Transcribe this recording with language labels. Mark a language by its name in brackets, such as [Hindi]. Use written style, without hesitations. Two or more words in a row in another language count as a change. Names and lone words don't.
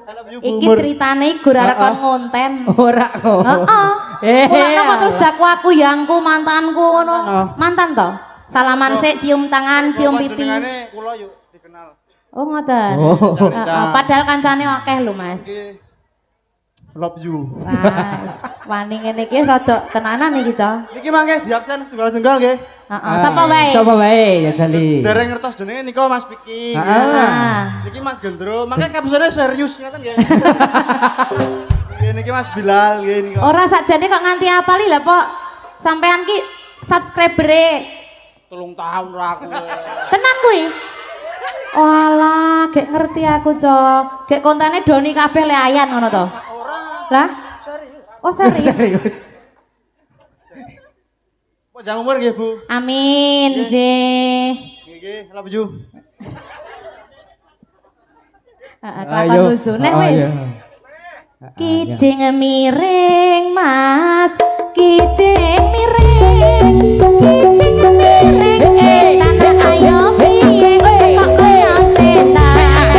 [Javanese] Iki ceritane gur arek kon ngonten. Ora kok. Heeh. Mulane kok terus daku aku yangku mantanku ngono. Mantan to? Salaman sik, cium tangan, cium pipi. Jenengane kula yuk dikenal. Oh, ngoten. Padahal kancane akeh lho, Mas. [English] Love you. [Javanese] Wani ngene iki rada tenanan iki to. Niki mangke diabsen setunggal-tunggal nggih. Heeh, sapa wae? Sapa wae ya Jali. Dereng ngertos jenenge nika Mas Piki. Niki Mas Gendro, mangke kapusane serius ngoten nggih. Nggih niki Mas Bilal nggih nika. Ora sakjane kok nganti apali lha, Pok. Sampean ki subscriber-e 3 tahun ra aku. tenan kuwi. Walah, gek ngerti aku, Cok. Gek kontene Doni kabeh le ayan ngono to. Lah? Serius. Oh, serius. Serius. Panjang umur nggih, Bu. Amin, nggih. Nggih, [English] love you. [Javanese] Kelakon lucu nek wis. Kijing miring, Mas. Kijing miring. Kijing miring. Tanah ayo piye kok kaya setan.